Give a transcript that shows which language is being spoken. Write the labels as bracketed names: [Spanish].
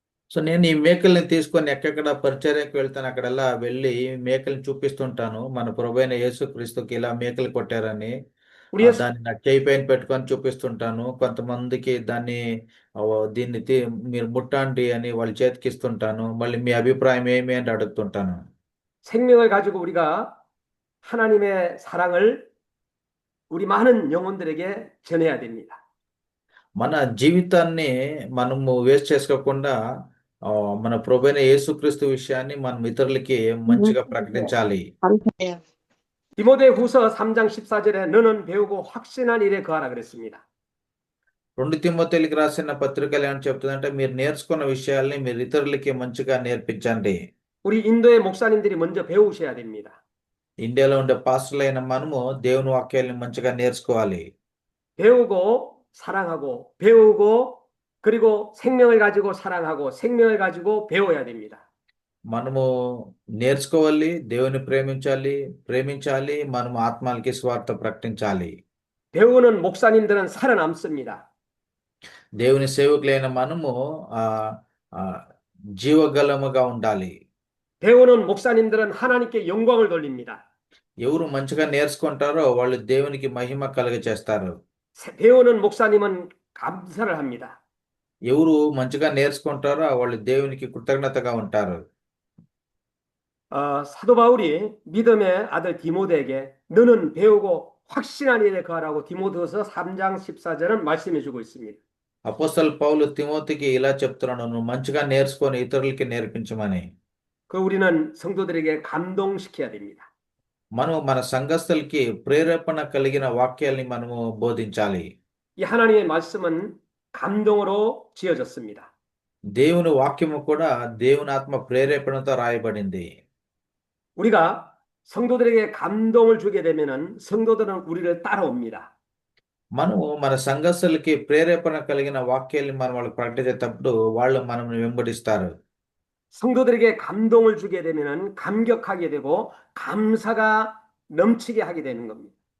[Telugu] So నేను ఈ మేకల్ని తీసుకొని ఎక్కడెక్కడ పరిచర్యకు వెళ్తాను అక్కడల్లా వెళ్ళి మేకల్ని చూపిస్తుంటాను. మన ప్రభువైన యేసుక్రీస్తుకి ఇలా మేకలు కొట్టారని దాన్ని నా చేయి పైన పెట్టుకొని చూపిస్తుంటాను. కొంతమందికి దీన్ని మీరు ముట్టండి అని వాళ్ళ చేతికి ఇస్తుంటాను. మళ్ళీ మీ అభిప్రాయం ఏమి అని అడుగుతుంటాను. [Korean] 생명을 가지고 우리가 하나님의 사랑을 우리 많은 영혼들에게 전해야 됩니다. [Telugu] మన జీవితాన్ని మనము వేస్ట్ చేసుకోకుండా మన ప్రభువైన యేసుక్రీస్తు విషయాన్ని మనం ఇతరులకి మంచిగా ప్రకటించాలి. [Korean] 디모데후서 3장 14절에 너는 배우고 확신한 일에 거하라 그랬습니다. [Telugu] 2 తిమోతేయులకు రాసిన పత్రికలు ఏమని చెప్తుందంటే మీరు నేర్చుకున్న విషయాల్ని మీరు ఇతరులకి మంచిగా నేర్పించండి. [Korean] 우리 인도의 목사님들이 먼저 배우셔야 됩니다. [Telugu] ఇండియాలో ఉండే పాస్టర్లైన మనము దేవుని వాక్యాలను మంచిగా నేర్చుకోవాలి. [Korean] 배우고 사랑하고 배우고 그리고 생명을 가지고 사랑하고 생명을 가지고 배워야 됩니다. [Telugu] మనము నేర్చుకోవాలి, దేవుని ప్రేమించాలి, ప్రేమించాలి, మనము ఆత్మలకి స్వార్థ ప్రకటించాలి. [Korean] 배우는 목사님들은 살아남습니다. [Telugu] దేవుని సేవకులైన మనము ఆ ఆ జీవగలముగా ఉండాలి. [Korean] 배우는 목사님들은 하나님께 영광을 돌립니다. [Telugu] ఎవరు మంచిగా నేర్చుకుంటారో వాళ్ళు దేవునికి మహిమ కలుగచేస్తారు. [Korean] 배우는 목사님은 감사를 합니다. [Telugu] ఎవరు మంచిగా నేర్చుకుంటారో వాళ్ళు దేవునికి కృతజ్ఞతగా ఉంటారు. [Korean] 사도 바울이 믿음의 아들 디모데에게 너는 배우고 확신한 일에 거하라고 디모데후서 3장 14절은 말씀해 주고 있습니다. [Telugu] అపోస్తలు పౌలు తిమోతికి ఇలా చెప్తున్నాడు, నువ్వు మంచిగా నేర్చుకొని ఇతరులకి నేర్పించమని. [Korean] 우리는 성도들에게 감동시켜야 됩니다. [Telugu] మనం మన సంఘస్థులకి ప్రేరేపణ కలిగిన వాక్యాల్ని మనము బోధించాలి. [Korean] 이 하나님의 말씀은 감동으로 지어졌습니다. [Telugu] దేవుని వాక్యము కూడా దేవుని ఆత్మ ప్రేరేపణతో రాయబడింది. [Korean] 우리가 성도들에게 감동을 주게 되면은 성도들은 우리를 따라옵니다. [Telugu] మనము మన సంఘస్థులకి ప్రేరేపణ కలిగిన వాక్యాల్ని మనం వాళ్ళకి ప్రకటించేటప్పుడు వాళ్ళు మనల్ని వెంబడిస్తారు. [Korean] 성도들에게 감동을 주게 되면은 감격하게 되고 감사가 넘치게 하게 되는 겁니다.